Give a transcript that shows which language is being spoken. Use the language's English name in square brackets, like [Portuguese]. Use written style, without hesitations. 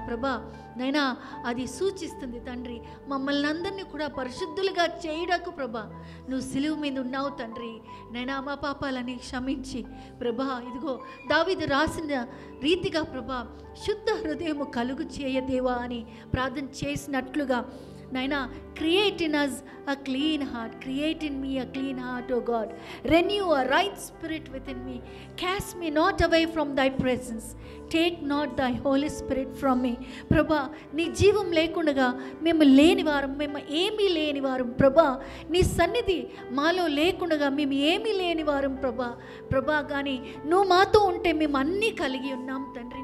[Telugu] ప్రభా నైనా అది సూచిస్తుంది తండ్రి. మమ్మల్ని అందరినీ కూడా పరిశుద్ధులుగా చేయడానికి ప్రభా నువ్వు సిలువ మీద ఉన్నావు తండ్రి. నైనా మా పాపాలని క్షమించి ప్రభా, ఇదిగో దావీదు రాసిన రీతిగా ప్రభా శుద్ధ హృదయము కలుగు చేయదేవా అని ప్రార్థన చేసినట్లుగా నైనా, [English] create in us a clean heart, create in me a clean heart, O God. Renew a right spirit within me. Cast me not away from thy presence. Take not thy Holy Spirit from me. [Telugu] ప్రభా, నీ జీవం లేకుండా మేము లేనివారం, మేము ఏమీ లేనివారం ప్రభా. నీ సన్నిధి మాలో లేకుండా మేము ఏమీ లేనివారం ప్రభా. కానీ నువ్వు మాతో ఉంటే మేము అన్నీ కలిగి ఉన్నాం తండ్రి.